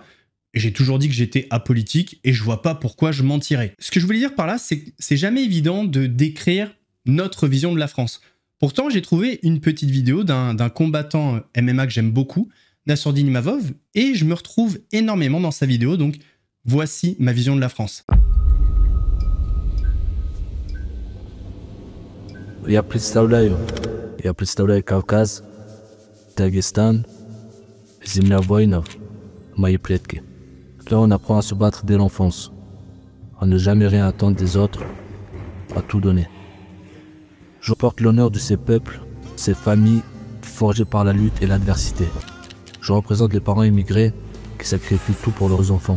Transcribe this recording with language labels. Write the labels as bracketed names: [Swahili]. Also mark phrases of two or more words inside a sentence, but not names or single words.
[French] Et j'ai toujours dit que j'étais apolitique et je vois pas pourquoi je mentirais. Ce que je voulais dire par là, c'est que c'est jamais évident de décrire notre vision de la France. Pourtant, j'ai trouvé une petite vidéo d'un combattant MMA que j'aime beaucoup, Nassourdine Imavov, et je me retrouve énormément dans sa vidéo, donc voici ma vision de la France. [Russian] Я представляю Кавказ, Дагестан, земля воинов, мои предки. [French] Là, on apprend à se battre dès l'enfance, à ne jamais rien attendre des autres, à tout donner. Je porte l'honneur de ces peuples, ces familles forgées par la lutte et l'adversité. Je représente les parents immigrés qui sacrifient tout pour leurs enfants.